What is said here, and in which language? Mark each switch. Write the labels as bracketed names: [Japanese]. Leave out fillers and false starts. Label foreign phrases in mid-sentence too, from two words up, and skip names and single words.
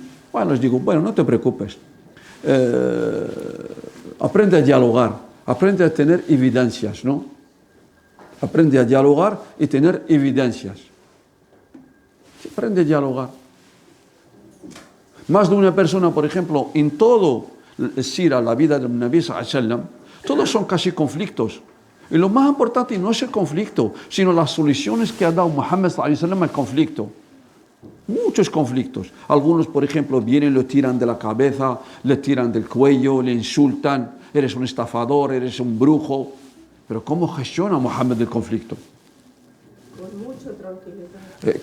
[Spanish] Bueno, les digo, no te preocupes. Aprende a dialogar, aprende a tener evidencias, ¿no? Aprende a dialogar y tener evidencias. Aprende a dialogar. Más de una persona, por ejemplo, en todo el sira, la vida del [Arabic] نبي صلى الله عليه وسلم, [Spanish] todos son casi conflictos. Y lo más importante no es el conflicto, sino las soluciones que ha dado Muhammad [Arabic] صلى الله عليه وسلم [Spanish] al conflicto. Muchos conflictos. Algunos, por ejemplo, vienen, lo tiran de la cabeza, le tiran del cuello, le insultan, eres un estafador, eres un brujo. Pero ¿cómo gestiona Muhammad el conflicto? Con mucha tranquilidad.